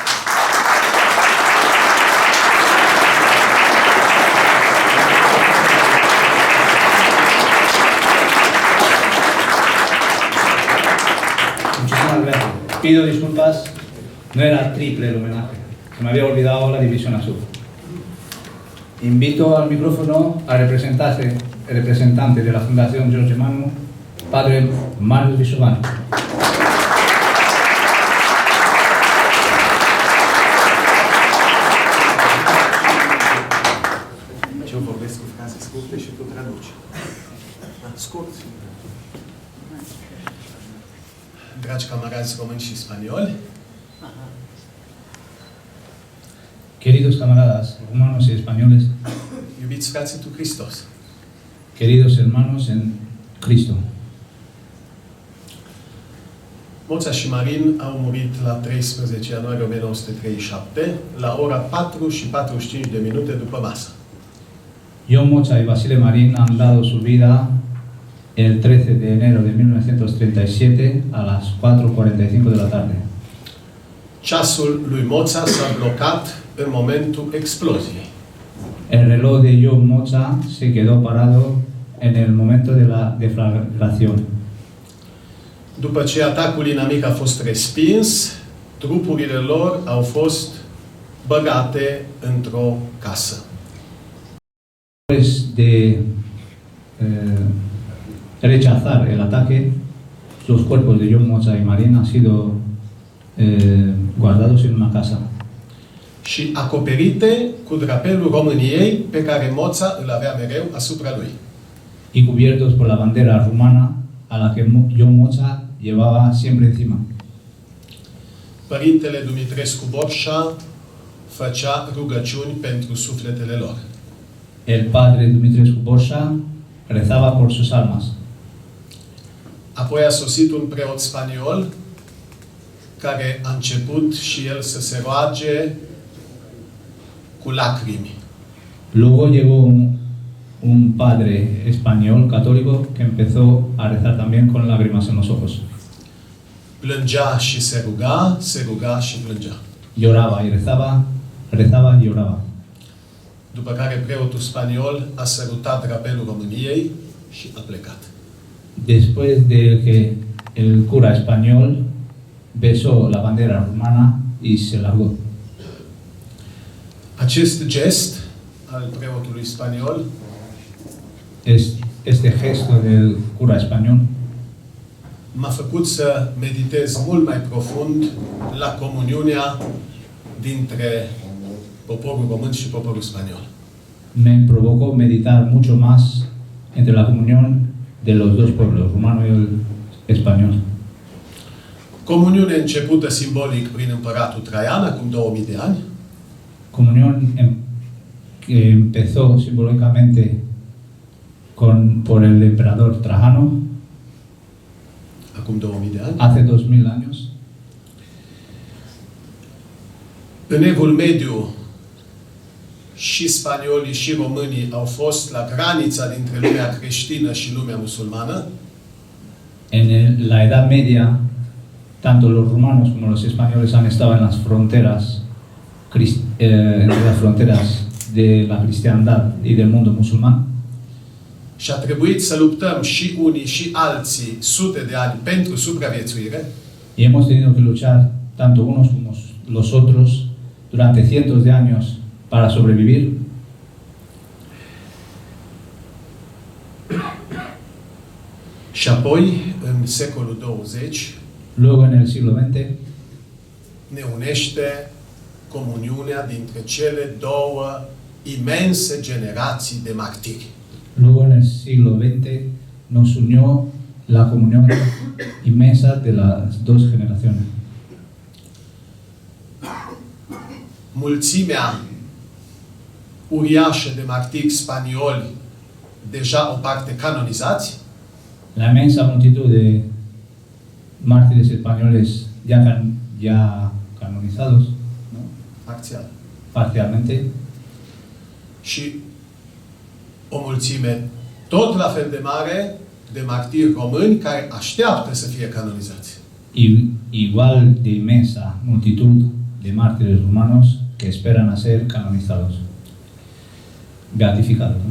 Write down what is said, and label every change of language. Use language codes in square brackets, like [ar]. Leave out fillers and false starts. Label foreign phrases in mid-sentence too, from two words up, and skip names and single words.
[es] Muchísimas gracias. Pido disculpas, no era triple el homenaje, se me había olvidado la división azul. Invito al micrófono al representante de la Fundación George Manu, padre Manu Di Giovanni. [ro] Eu vorbesc cu fraze scurte și tu traduci. Scurt. Dragi camarazi români și spanioli, [es] Queridos camaradas rumanos y españoles, [ro] iubiți frații tu Hristos, [es] queridos hermanos en Cristo, [ro] Moța și Marin au murit la 13 ianuarie 1937, la ora 4 și 45 de minute după masă. [es] John Mocha y Basile Marín han dado su vida el 13 de enero de 1937 a las 4:45 de la tarde. [ro] Ceasul lui Moța s-a blocat în momentul exploziei. [es] El reloj de John Mocha se quedó parado en el momento de la deflagración. [ro] După ce atacul inamic a fost respins, trupurile lor au fost băgate într-o casă. [es] Después de rechazar el ataque, los cuerpos de John Mocha y Marín han sido guardados en una casa [ro] Și acoperite cu drapelul României pe care Moța îl avea mereu asupra lui. [es] y cubiertos por la bandera rumana a la que John Mocha llevaba siempre encima. [ro] Părintele Dumitrescu Borșa făcea rugăciuni pentru sufletele lor. [es] El padre Dumitrescu Borșa rezaba por sus almas. [ro] Apoi a sosit un preot spaniol care a început și el să se roage cu lacrimi. [es] Luego llegó un padre español católico que empezó a rezar también con lágrimas en los ojos. [ro] Plângea și se ruga și plângea. [es] Lloraba y rezaba, rezaba y lloraba. [ro] După care preotul spaniol a sărutat drapelul României și a plecat. [es] Después de que el cura español besó la bandera rumana y se largó. [ro] Acest gest al preotului spaniol [es] Este gesto del cura español [ro] m-a făcut să meditez mult mai profund la comuniunea dintre poporul român și poporul spaniol. [es] me provocó meditar mucho más entre la comunión de los dos pueblos, rumano y el español. [ro] Comuniune începută simbolic prin împăratul Traian, acum 2000 de ani, [es] Comunión que empezó simbólicamente por el emperador Trajano [ro] acum 2000 de ani. [es] hace 2000 años. [ro] În Evul Mediu și spaniolii și românii au fost la granița dintre lumea creștină și lumea musulmană. [es] En la Edad Media, tanto los rumanos como los españoles han estado en las fronteras, de la cristiandad y del mundo musulmán. [ro] Și a trebuit să luptăm și unii și alții sute de ani pentru supraviețuire. [es] Y hemos tenido que luchar, tanto unos como los otros, durante cientos de años para sobrevivir. [ro] Și apoi, în secolul 20, [es] Luego en el siglo XX [ro] ne unește comuniunea dintre cele două imense generații de martiri. [es] Luego en el siglo XX nos unió la comunión inmensa de las dos generaciones. [ro] Mulțimea uriașă de martiri spanioli, deja o parte canonizați, [es] La inmensa multitud de mártires españoles ya canonizados, ¿no? [ro] parțial, [es] Parcialmente, [ro] și o mulțime tot la fel de mare de martiri români care așteaptă să fie canonizați. [es] y igual de inmensa multitud de mártires rumanos que esperan a ser canonizados, beatificados, ¿no?